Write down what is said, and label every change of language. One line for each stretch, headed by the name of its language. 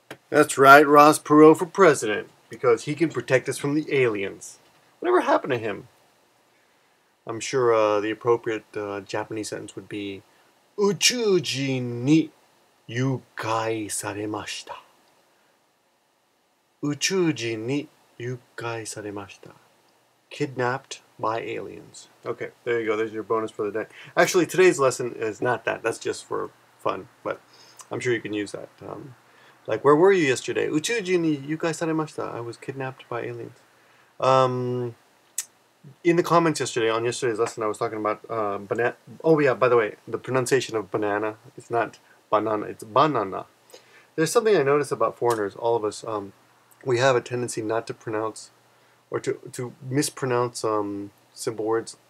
English: That's right, Ross Perot for president, because he can protect us from the aliens. Whatever happened to him? I'm sure the appropriate Japanese sentence would be,
Japanese: 宇宙人に誘拐されました。宇宙人に誘拐されました。
English: Kidnapped by aliens. Okay, there you go. There's your bonus for the day. Actually, today's lesson is not that. That's just for fun, but I'm sure you can use that. Like, where were you yesterday?
Japanese: 宇宙人に誘拐されました.
English: I was kidnapped by aliens. In the comments yesterday, on yesterday's lesson, I was talking about banana. Oh yeah, by the way, the pronunciation of banana, it's not banana, it's banana. There's something I notice about foreigners, all of us, we have a tendency not to pronounce, or to mispronounce simple words.